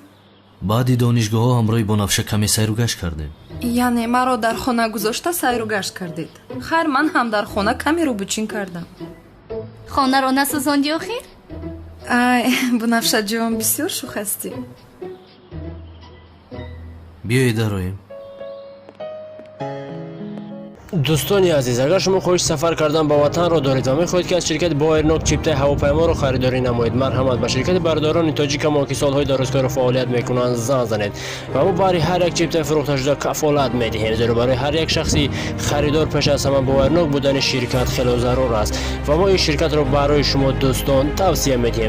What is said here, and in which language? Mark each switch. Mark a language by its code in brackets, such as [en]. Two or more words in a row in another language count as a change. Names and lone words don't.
[tg] баъди донишгоҳҳо ҳамроҳи бонавша каме сайру гашт кардем. яъне маро дар хона гузошта сайру гашт кардед? хайр, ман ҳам дар хона каме рӯбучин кардам. [fa] خانه نسوزاندی آخر؟ بنفشه جان بسیار شوخ هستی. بیایید رویم. دوستانی عزیز، اگر شما خواهش سفر کردن به وطن را دارید و می‌خواهید که از شرکت بایرنوک چیپتای هواپیما را خریداری نمایید، مرحمت به شرکت برادران تاجیک ما که سالهای درازکار فعالیت میکنند زنگ زنید و ما برای هر یک چیپتای فروخته شده کفالت میدهیم، زیرا برای هر یک شخصی خریدار پیش از همه بایرنوک بودن شرکت خیلی ضرور است و ما این شرکت را برای شما دوستان توصیه میدهیم.